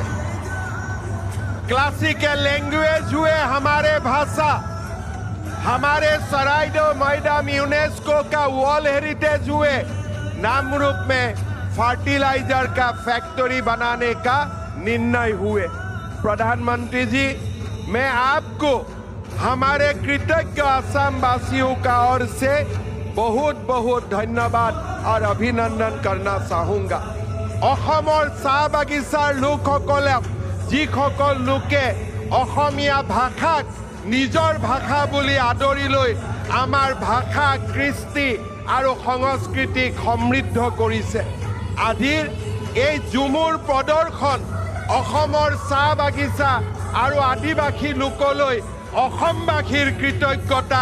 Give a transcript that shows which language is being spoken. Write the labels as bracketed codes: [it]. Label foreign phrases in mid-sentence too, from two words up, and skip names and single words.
[hi] क्लासिकल लैंग्वेज हुए हमारे भाषा, हमारे सराइडो मैदाम यूनेस्को का वर्ल्ड हेरिटेज हुए, नामरूप में फर्टिलाइजर का फैक्ट्री बनाने का निर्णय हुए। प्रधानमंत्री जी, मैं आपको हमारे कृतज्ञ असम वासियों का ओर से बहुत बहुत धन्यवाद और अभिनंदन करना चाहूँगा। [as] অসমৰ চাহ বাগিচাৰ লোকসকলে যিসকল লোকে অসমীয়া ভাষাক নিজৰ ভাষা বুলি আদৰি লৈ আমাৰ ভাষা কৃষ্টি আৰু সংস্কৃতিক সমৃদ্ধ কৰিছে, আজিৰ এই ঝুমুৰ প্ৰদৰ্শন অসমৰ চাহ বাগিচা আৰু আদিবাসী লোকলৈ অসমবাসীৰ কৃতজ্ঞতা।